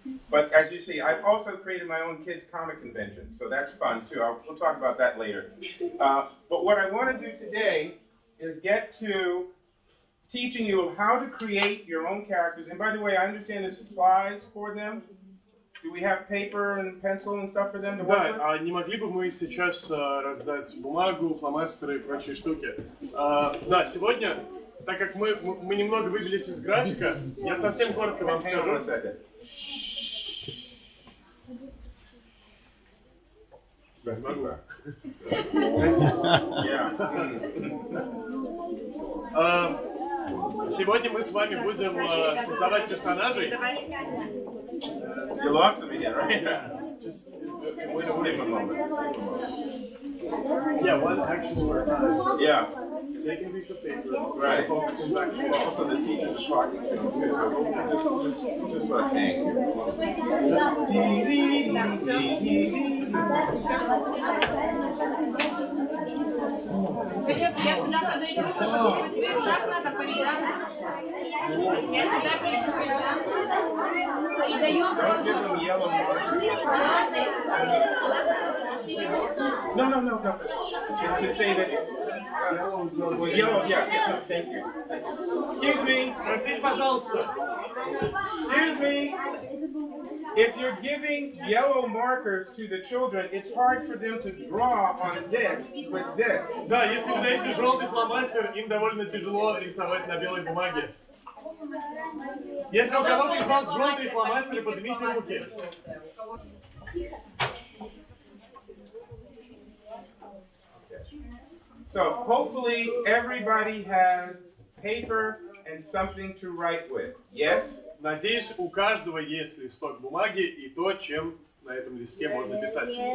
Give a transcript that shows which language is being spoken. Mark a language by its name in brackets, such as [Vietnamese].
[English] But as you see, I've also created my own kids' comic convention, so that's fun too. We'll talk about that later. But what I want to do today is get to teaching you how to create your own characters. And by the way, I understand there's supplies for them. Do we have paper and pencil and stuff for them to work with? [Russian] Да, а не могли бы мы сейчас раздать бумагу, фломастеры и прочие штуки? Да, сегодня, так как мы немного выбились из графика, я совсем коротко вам скажу. Спасибо. Сегодня мы с вами будем создавать персонажей. [English] You lost them again, right? Just Give him a moment. yeah, one action per time. Yeah. Taking a piece of paper, Right. focusing back and forth. Also, the teachers are talking to them too, so we'll just sort of hang here. [Russian] Я сюда подойду, теперь так надо прижать. Я сюда прижимаю. И даем [English] Don't give them yellow marks. No. To say that well, yellow, yeah, thank you. Excuse me. [Russian] Простите, пожалуйста. [English] Excuse me. If you're giving yellow markers to the children, it's hard for them to draw on this with this. [Russian] Да, если вы даете желтый фломастер, им довольно тяжело рисовать на белой бумаге. Если у кого-то из вас желтые фломастеры, поднимите руки. [English] So hopefully everybody has paper and something to write with. Yes? [Russian] Надеюсь, у каждого есть листок бумаги и то, чем на этом листке можно писать.